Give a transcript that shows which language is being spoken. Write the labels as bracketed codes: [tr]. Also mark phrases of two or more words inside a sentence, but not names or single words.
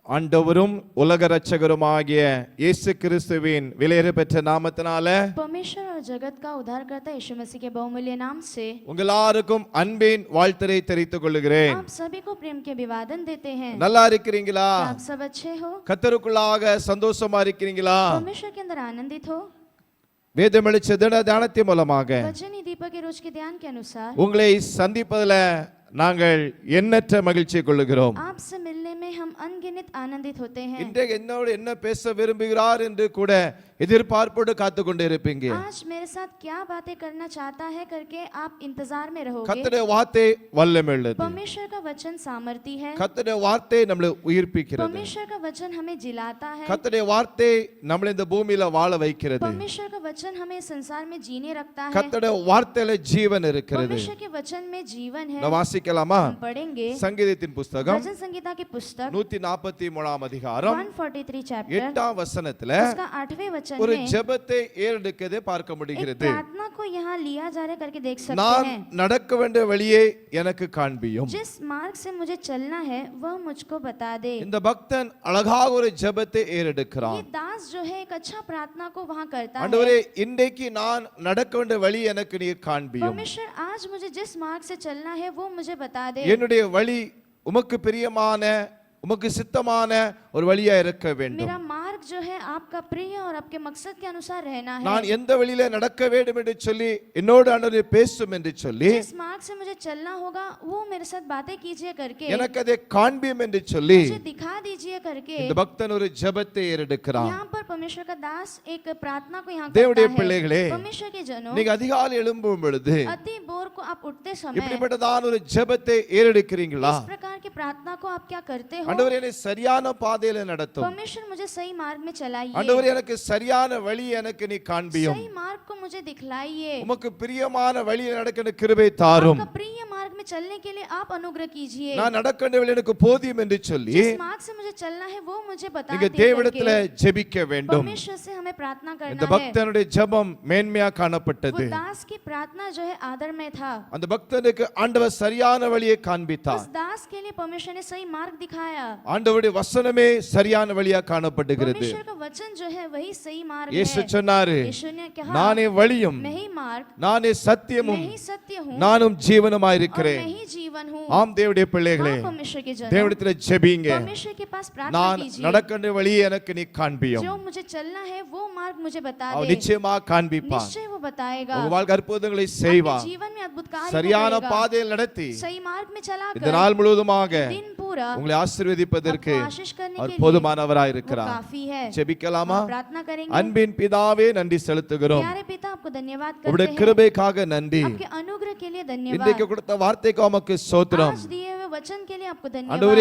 [ta] ஆண்டவரும் உலக இரட்சகருமாகிய இயேசு கிறிஸ்துவின் விலையேற பெற்ற நாமத்தினாலே [hi] परमेश्वर और जगत का उद्धारकर्ता यीशु मसीह के बहुमूल्य नाम से [ta] உங்கள் எல்லாருக்கும் அன்பின் வாழ்த்தலை தெரிவித்துக் கொள்கிறேன். [hi] आप सभी को प्रेम के अभिवादन देते हैं. [ta] நல்லா இருக்கிறீங்களா? [hi] आप सब अच्छे हो? [ta] கர்த்தருக்குள்ளாக சந்தோஷமா இருக்கிறீங்களா? [hi] परमेश्वर के अंदर आनंदित हो? [ta] வேதம் வெளிச்ச தியானத்தின் மூலமாக [hi] वचन ही दीपक के रोज के ध्यान के अनुसार [ta] உங்களை சந்திப்பதில் நாங்கள் எண்ணற்ற மகிழ்ச்சி கொள்கிறோம். [hi] आपसे मिलने में हम अनगिनत आनंदित होते हैं. [ta] இன்றைக்கு என்னோடு என்ன பேச விரும்புகிறார் என்று கூட எதிர்பார்ப்போடு காத்து கொண்டு இருப்பீங்க. [hi] आज मेरे साथ क्या बातें करना चाहता है करके आप इंतजार में रहोगे. [ta] கர்த்தருடைய வார்த்தை வல்லமையுள்ளது. [hi] परमेश्वर का वचन सामर्थी है. [ta] கர்த்தருடைய வார்த்தை நம்மளை உயிர்ப்பிக்கிறது. [hi] परमेश्वर का वचन हमें जिलाता है. [ta] கர்த்தருடைய வார்த்தை நம்மளை இந்த பூமியில வாழ வைக்கிறது. [hi] परमेश्वर का वचन हमें संसार में जीने रखता है. [ta] கர்த்தருடைய வார்த்தையில ஜீவன் இருக்கிறது. [hi] परमेश्वर के वचन में जीवन है. [ta] நாம் வாசிக்கலாமா? [hi] हम पढ़ेंगे [ta] சங்கீதத்தின் புத்தகம் [hi] भजन संगीता की पुस्तक [ta] 143 அதிகாரம் [hi] 143 चैप्टर [ta] 8ஆம் வசனத்துல [hi] उसका 8वें वचन [ta] ஒரு [hi] में [ta] ஜெபத்தை ஏறெடுக்கதை பார்க்க [hi] एक [ta] முடிகிறது. [hi] प्रार्थना को यहाँ लिया जा रहा है करके देख सकते [ta] நான் [hi] हैं. [ta] நடக்க வேண்டிய வழியை எனக்கு காண்பியும். [hi] जिस मार्ग से मुझे चलना है वह मुझको बता दे. [ta] இந்த பக்தன் அழகாக ஒரு ஜெபத்தை [hi] ये [ta] ஏறெடுக்கிறான். [hi] दास जो है एक अच्छा प्रार्थना को वहाँ करता [ta] ஆண்டவரே, [hi] है. [ta] இன்றைக்கு நான் நடக்க வேண்டிய வழி எனக்கு நீர் காண்பியும். [hi] परमेश्वर आज मुझे जिस मार्ग से चलना है वो मुझे बता दे. [ta] என்னுடைய வழி உமக்கு பிரியமான உமக்கு சித்தமான ஒரு வழியா இருக்க வேண்டும். [hi] मेरा मार्ग जो है आपका प्रिय और आपके मकसद के अनुसार रहना है. [ta] நான் எந்த வழியில நடக்க வேண்டும் என்று சொல்லி என்னோடு ஆண்டவரே பேசும் என்று சொல்லி [hi] जिस मार्ग से मुझे चलना होगा वो मेरे साथ बातें कीजिए करके [ta] எனக்கு அதை காண்பியும் என்று சொல்லி [hi] मुझे दिखा दीजिए करके [ta] இந்த பக்தன் ஒரு ஜெபத்தை ஏறெடுக்கிறான். [hi] यहाँ पर परमेश्वर का दास एक प्रार्थना को यहाँ [ta] தேவனுடைய [hi] करता है. [ta] பிள்ளைகளே, [hi] परमेश्वर के जनों, [ta] நீங்க அதிகாலை எழும்பும் பொழுது [hi] अति भोर को आप उठते समय [ta] இப்படிப்பட்டதான ஒரு ஜெபத்தை ஏறெடுக்கிறீங்களா? [hi] इस प्रकार की प्रार्थना को आप क्या करते हो? [ta] ஆண்டவரே, என்னை சரியான பாதையில நடத்தும். [hi] परमेश्वर मुझे सही मार्ग में चलाइए. [ta] ஆண்டவரே, எனக்கு சரியான வழி எனக்கு நீ காண்பியும். [hi] सही मार्ग को मुझे दिखलाइए. [ta] உமக்கு பிரியமான வழியில் நடக்க கிருபை தாரும். [hi] आपका प्रिय मार्ग में चलने के लिए आप अनुग्रह कीजिए. [ta] நான் நடக்க வேண்டிய வழி எனக்கு போதியும் என்று சொல்லி [hi] जिस मार्ग से मुझे चलना है वो मुझे बता [ta] நீங்க [hi] दे [ta] தேவனிடத்துல [hi] करके [ta] ஜெபிக்க வேண்டும். [hi] परमेश्वर से हमें प्रार्थना [ta] இந்த [hi] करना है. [ta] பக்தனுடைய ஜெபம் மேன்மையா காணப்பட்டது. [hi] वो दास की प्रार्थना जो है आदर में था. [ta] அந்த பக்தனுக்கு ஆண்டவர் சரியான வழியை காண்பித்தார். [hi] उस दास के लिए परमेश्वर ने सही मार्ग दिखाया. [ta] ஆண்டவருடைய வசனமே சரியான வழியா காணப்படுகிறது. [hi] परमेश्वर का वचन जो है वही सही मार्ग [ta] இயேசு [hi] है. [ta] சொன்னாரு, [hi] यीशु ने कहा [ta] நானே வழியும் [hi] मैं ही मार्ग, [ta] நானே [hi] मैं [ta] சத்தியமும் [hi] ही सत्य हूँ [ta] நானும் ஜீவனுமாய் [hi] और [ta] இருக்கிறேன். [hi] मैं ही जीवन हूँ. [ta] ஆம் தேவனுடைய பிள்ளைகளே, [hi] हाँ, परमेश्वर के जनों, [ta] தேவனிடத்துல ஜெபிங்க. [hi] परमेश्वर के पास प्रार्थना [ta] நான் [hi] कीजिए. [ta] நடக்க வேண்டிய வழியை எனக்கு நீ காண்பியும். [hi] जो मुझे चलना है वो मार्ग मुझे बता [ta] அவர் [hi] दे. [ta] நிச்சயமா காண்பிப்பார். [hi] निश्चय वो बताएगा. [ta] உங்க வாழ்க்கை அற்புதங்களை [hi] अपने [ta] செய்வார். [hi] जीवन में अद्भुत कार्य [ta] சரியான [hi] करेगा. [ta] பாதையில் நடத்தி [hi] सही मार्ग में चलाकर [ta] இந்த நாள் முழுவதுமாக [hi] दिन पूरा [ta] உங்களை ஆசீர்வதிப்பதற்கு [hi] आपको आशीष करने [ta] அவர் [hi] के लिए [ta] போதுமானவராய் [hi] वो [ta] இருக்கிறார். [hi] काफी है. [ta] ஜெபிக்கலாமா? [hi] हम प्रार्थना करेंगे. [ta] அன்பின் பிதாவே, நன்றி செலுத்துகிறோம். [hi] प्यारे पिता, आपको धन्यवाद [ta] உங்களுடைய [hi] करते हैं. [ta] கிருபைக்காக நன்றி. [hi] आपके अनुग्रह के लिए [ta] இன்றைக்கு [hi] धन्यवाद. [ta] கொடுத்த வார்த்தைக்கு உமக்கு ஸ்தோத்திரம். [hi] आज दिए हुए वचन के लिए आपको [ta] ஆண்டவரே,